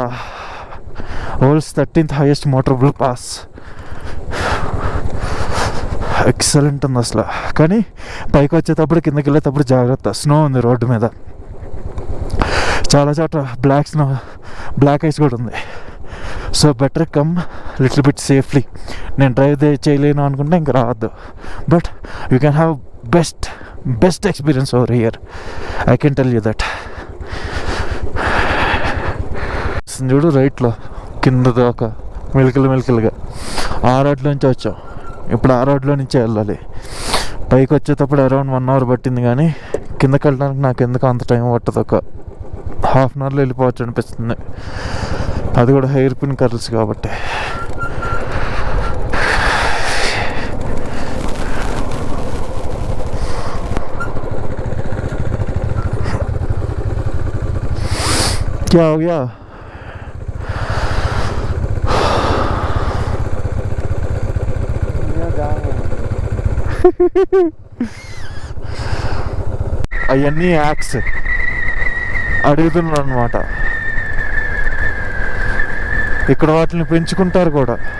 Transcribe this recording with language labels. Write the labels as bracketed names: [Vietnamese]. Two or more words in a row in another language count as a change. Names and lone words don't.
[English] World's 13th highest motorable pass. [Telugu] ఎక్సలెంట్ ఉంది అసలు. కానీ పైకి వచ్చేటప్పుడు కిందకి వెళ్ళేటప్పుడు జాగ్రత్త, స్నో ఉంది రోడ్డు మీద, చాలా చోట్ల [English] black ice [Telugu] కూడా ఉంది. [English] So better come little bit safely. [Telugu] నేను డ్రైవ్ చేయలేను అనుకుంటే ఇంకా రావద్దు. [English] But you can have best experience over here, I can tell you that. [Telugu] చూడు రైట్లో కింద దాకా మెలికలుగా ఆ రోడ్లో నుంచి వచ్చాం. ఇప్పుడు ఆ రోడ్లో నుంచే వెళ్ళాలి. పైకి వచ్చేటప్పుడు అరౌండ్ 1 hour పట్టింది, కానీ కిందకి వెళ్ళడానికి నాకు ఎందుకు అంత టైం పట్టదు. ఒక ½ hourలో వెళ్ళిపోవచ్చు అనిపిస్తుంది. అది కూడా [English] hair pin curls [Telugu] కాబట్టి. [Hindi] क्या हो गया? [Telugu] అవన్నీ యాక్స్ అడుగుతున్నారు అనమాట. ఇక్కడ వాటిని పెంచుకుంటారు కూడా.